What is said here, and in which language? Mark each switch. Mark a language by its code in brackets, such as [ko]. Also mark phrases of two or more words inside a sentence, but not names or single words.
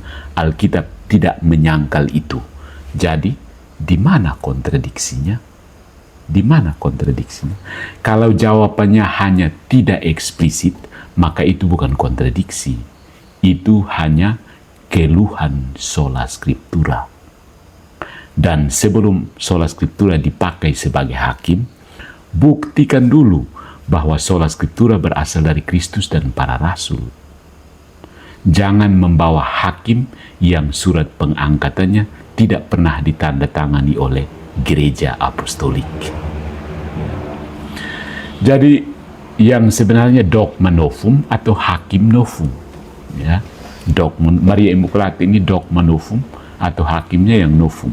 [id] Alkitab tidak menyangkal itu. Jadi, di mana kontradiksinya? Di mana kontradiksinya? Kalau jawabannya hanya tidak eksplisit, maka itu bukan kontradiksi. Itu hanya keluhan [la] sola scriptura. [id] Dan sebelum [la] sola scriptura [id] dipakai sebagai hakim, buktikan dulu bahwa [la] sola scriptura [id] berasal dari Kristus dan para rasul. Jangan membawa hakim yang surat pengangkatannya tidak pernah ditandatangani oleh gereja apostolik. Jadi yang sebenarnya dogma novum atau hakim novum, ya, dogma Maria Immaculata ini dogma novum atau hakimnya yang novum.